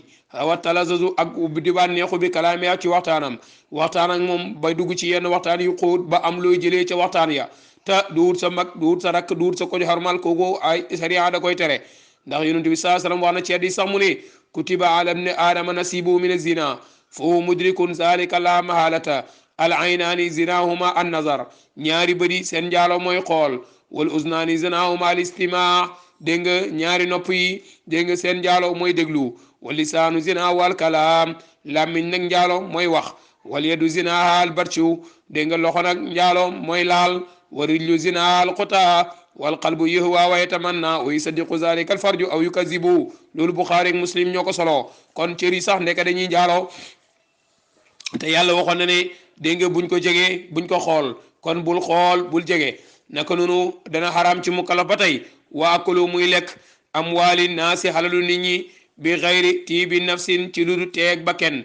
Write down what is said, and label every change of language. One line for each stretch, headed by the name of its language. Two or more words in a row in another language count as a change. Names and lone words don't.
Arabic: وتلذذ
Wolof: ak di bànneexu bi kalaamiya ci waxtaanam. waxtaan ak moom bay dugg ci yenn waxtaan yu xóot ba am looy jëlee ca waxtaan ya te duut sa mag, duut sa rakk, duut sa kojo xarmal, kooku ay sariya da koy tere. ndax yonent bi saa sallam wax na ci hadiis sax mu ne
Arabic: كتب على ابن آدم نصيبه من الزنا فهو مدرك ذلك لا محالة. العينان زناهما النظر,
Wolof: ñaari bëri seen njaalo mooy xool.
Arabic: والأذنان زناهما الاستماع,
Wolof: dégg nga ñaari nopp yi dégg nga seen njaalo mooy déglu.
Arabic: واللسان زناه الكلام,
Wolof: làmmiñ nag njaalo mooy wax.
Arabic: واليد زناها البطش,
Wolof: dégg nga loxo nag njaalo mooy laal.
Arabic: والرجل زناها الخطى والقلب يهوى ويتمنى ويصدق ذلك الفرج أو يكذبه.
Wolof: loolu Buxaari ak Muslim ñoo ko solo. kon cër yi sax ndeke dañuy njaalo te yàlla waxoon na ne dégg nga buñ ko jegee buñ ko xool. kon bul xool bul jege. naka noonu dana xaraam ci mukallaf ba tey
Arabic: وأكل
Wolof: muy lekk
Arabic: أموال الناس
Wolof: xalalu nit ñi
Arabic: بغير طيب نفس
Wolof: ci lu du teeg ba kenn.